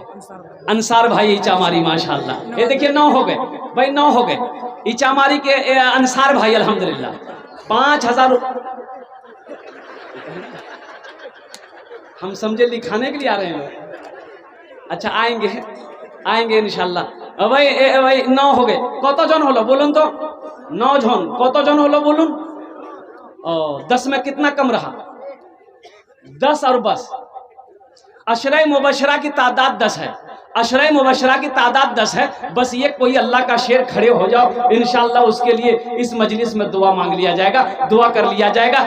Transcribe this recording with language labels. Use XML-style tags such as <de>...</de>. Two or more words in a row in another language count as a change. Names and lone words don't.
<ur>انصار بھائی ایچا ماری ماشاءاللہ، یہ دیکھیے 9 ہو گئے بھائی، 9 ہو گئے ایچا ماری کے انصار بھائی الحمدللہ۔ 5000 ہم سمجھے لکھانے کے لیے آ رہے ہیں۔ اچھا آئیں گے انشاءاللہ۔ بھائی 9 ہو گئے۔</ur> <bn>কত জন হলো বলুন তো? 9 জন। কত জন হলো বলুন?</bn> <ur>10 میں کتنا کم رہا؟ 10 اور بس۔ عشرہ مبشرہ کی تعداد 10 ہے، عشرہ مبشرہ کی تعداد 10 ہے۔ بس یہ کوئی اللہ کا شیر کھڑے ہو جاؤ، انشاءاللہ اس کے لیے اس مجلس میں دعا مانگ لیا جائے گا، دعا کر لیا جائے گا۔</ur>